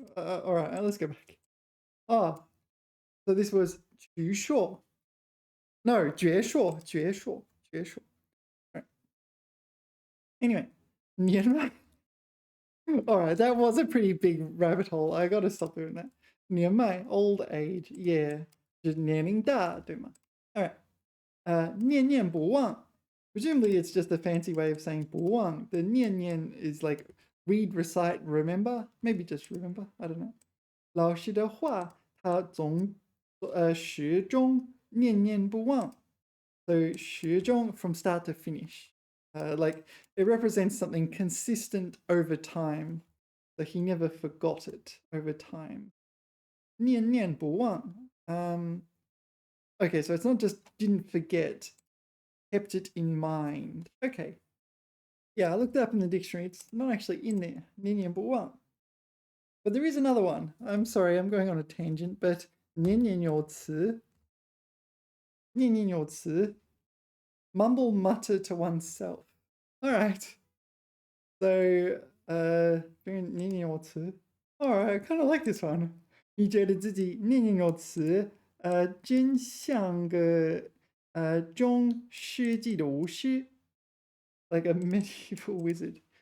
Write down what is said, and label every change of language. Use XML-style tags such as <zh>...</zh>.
<en>All right, let's go back. So this was 矍铄. No, 矍铄.Right. Anyway, 年迈.All right, that was a pretty big rabbit hole. I got to stop doing that. 年迈, old age. Yeah.</en> <zh>就是年龄大, 对吗?</zh> <en>All right.</en> <zh>念念不忘.</zh> <en>Presumably it's just a fancy way of saying 不忘. The 念念 is like read, recite, remember. Maybe just remember. I don't know.</en> <zh>老师的话他总始终念念不忘.</zh> <en>So 始终 from start to finish. Like it represents something consistent over time. So he never forgot it over time.</en> <zh>念念不忘.</zh> <en>Okay, so it's not just didn't forget, kept it in mind. Okay. Yeah, I looked it up in the dictionary. It's not actually in there.</en> <zh>念念不忘.</zh> <en>But there is another one. I'm sorry, I'm going on a tangent, but 念念有词.</en> <zh>念念有词.</zh> <en>Mumble mutter to oneself. All right. So, 念念有词. All right, I kind of like this one.</en> <zh>你觉得自己念念有词，真像个中世纪的巫师</zh> <en>like a medieval wizard.</en>